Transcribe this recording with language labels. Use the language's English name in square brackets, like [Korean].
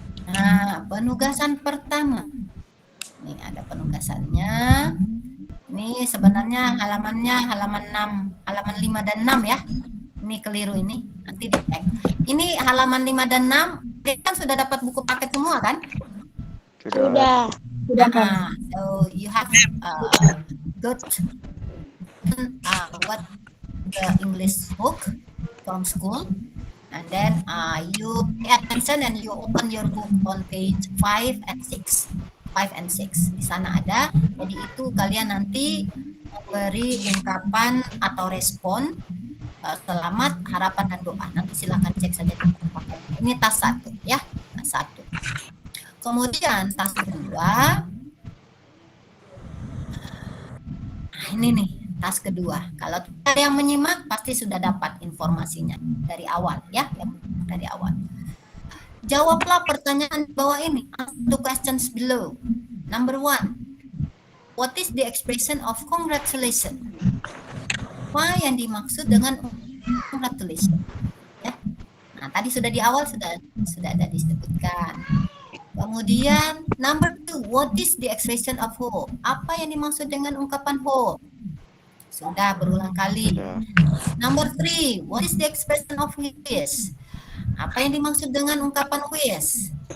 [Indonesian] Nah, penugasan pertama. Ini ada penugasannya. Ini sebenarnya halamannya halaman 6, halaman 5 dan 6 ya. Ini keliru ini, nanti dicek. Ini halaman 5 dan 6, kan sudah dapat buku paket semua kan? Sudah. [English] So you have got what the English book from school, and then you pay attention and you open your book on page 5 and 6. [Indonesian] Di sana ada. Jadi itu kalian nanti memberi ungkapan atau respon selamat, harapan dan doa. Nanti silakan cek saja di buku paket. Ini tas 1 ya, tas 1. Kemudian tas kedua, ini nih tas kedua. Kalau ada yang menyimak pasti sudah dapat informasinya dari awal ya, dari awal. Jawablah pertanyaan di bawah ini. [English] Answer the questions below. Number 1, what is the expression of congratulations? [Indonesian] Apa yang dimaksud dengan congratulations? Ya. Nah, tadi sudah di awal sudah ada disebutkan. Kemudian [English] number 2, what is the expression of hope? [Indonesian] Apa yang dimaksud dengan ungkapan hope? Sudah berulang kali. [English] Number 3, what is the expression of wish? [Indonesian] Apa yang dimaksud dengan ungkapan wish?